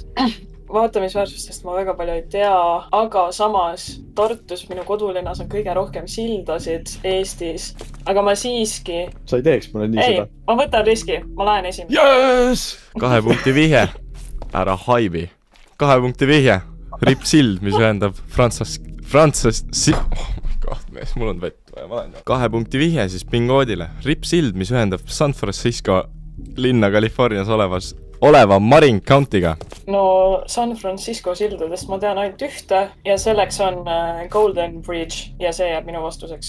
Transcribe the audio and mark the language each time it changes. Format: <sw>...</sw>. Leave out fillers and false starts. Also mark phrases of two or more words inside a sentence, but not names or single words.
<et>Vaatamisväärsustest ma väga palju ei tea, aga samas Tartus, minu kodulinnas, on kõige rohkem sildasid Eestis. Aga ma siiski... Sa ei teeks mulle nii seda? Ei, ma võtan riski. Ma lähen esimene. Yes! 2 punkti vihje. Ära haibi. 2 punkti vihje. Rip sild, mis ühendab</et> <en>oh my god,</en> <et>mees, mul on vett vaja. 2 punkti vihje siis Bingoodile. Rip sild, mis ühendab San Francisco linna Californias oleva Marin County'ga. No San Francisco sildadest ma tean ainult ühte ja selleks on Golden Bridge ja see jääb minu vastuseks.</et>